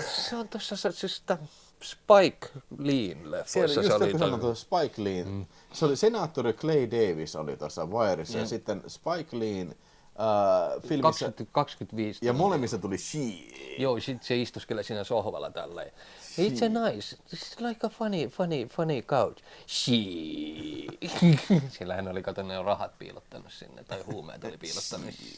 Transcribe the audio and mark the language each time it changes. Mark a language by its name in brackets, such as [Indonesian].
[Finnish] Se on tossa siis Spike Leein leffoissa. Se oli Spike Lee. Se oli senaattori Clay Davis oli tuossa Wiressa ja sitten Spike Leein filmissä 25. Ja molemmissa tuli Sheet. Joo, sit se istuskelee siinä sohvalla tälleen. [English] It's a nice, it's like a funny couch. Sheet. [Finnish] Sillähän oli ne rahat piilottanut sinne, tai huumeet oli piilottanut.